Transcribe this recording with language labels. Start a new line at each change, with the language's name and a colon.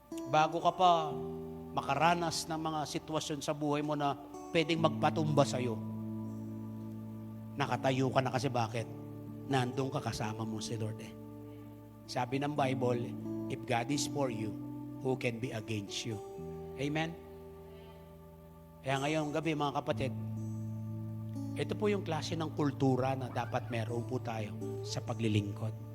Filipino: Bago ka pa makaranas ng mga sitwasyon sa buhay mo na pwedeng magpatumba sa'yo, nakatayo ka na kasi bakit? Nandun ka kasama mo si Lord Sabi ng Bible,
English: if God is for you, who can be against you?
Filipino: Amen? Kaya ngayong gabi mga kapatid, ito po yung klase ng kultura na dapat meron po tayo sa paglilingkod.